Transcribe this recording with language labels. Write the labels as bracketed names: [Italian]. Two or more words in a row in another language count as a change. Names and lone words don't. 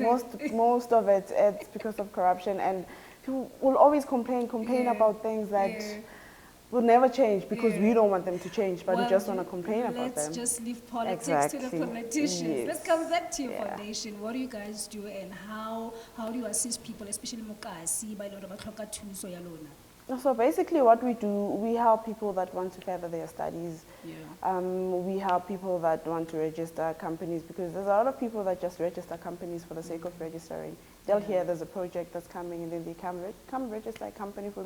[English] most of it's because of corruption, and people will always complain about things that will never change because we don't want them to change, but we just want to complain about them. Let's just leave politics to the politicians. Yes. Let's come back to your foundation. What do you guys do, and how do you assist people, especially mokasi by [Tswana] lo ba tlhoka thuso ya lona? [English] So basically what we do, we help people that want to further their studies. We help people that want to register companies, because there's a lot of people that just register companies for the sake of registering. They'll hear there's a project that's coming and then they come register a company for me.